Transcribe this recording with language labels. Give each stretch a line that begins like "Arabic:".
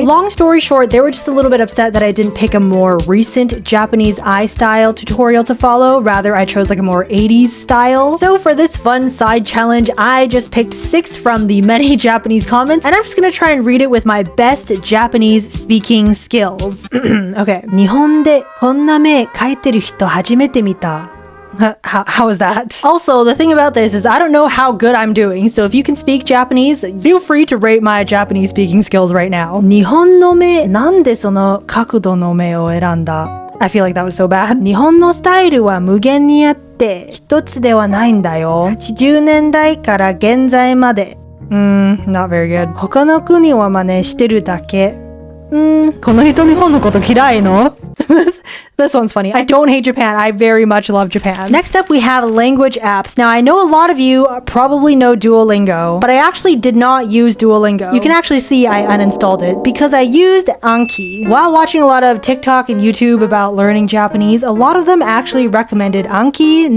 English: Long story short, they were just a little bit upset that I didn't pick a more recent Japanese eye style tutorial to follow. Rather, I chose like a more 80s style. So for this fun side challenge, I just picked 6 from the many Japanese comments, and I'm just gonna try and read it with my best Japanese speaking skills. Okay.
Japanese: 日本でこんな目描いてる人初めて見た.
English: How is that? Also, the thing about this is I don't know how good I'm doing, so if you can speak Japanese, feel free to rate my Japanese speaking skills right now.
Japanese: 日本の目、なんでその角度の目を選んだ?
English: I feel like that was so bad.
Japanese: 日本のスタイルは無限にあって一つではないんだよ。 80年代から現在まで。
English: Not very good.
Japanese: 他の国は真似してるだけ。この人日本のこと嫌いの?
English: This one's funny. I don't hate Japan. I very much love Japan. Next up, we have language apps. Now, I know a lot of you probably know Duolingo, but I actually did not use Duolingo. You can actually see I uninstalled it because I used Anki. While watching a lot of TikTok and YouTube about learning Japanese, a lot of them actually recommended Anki.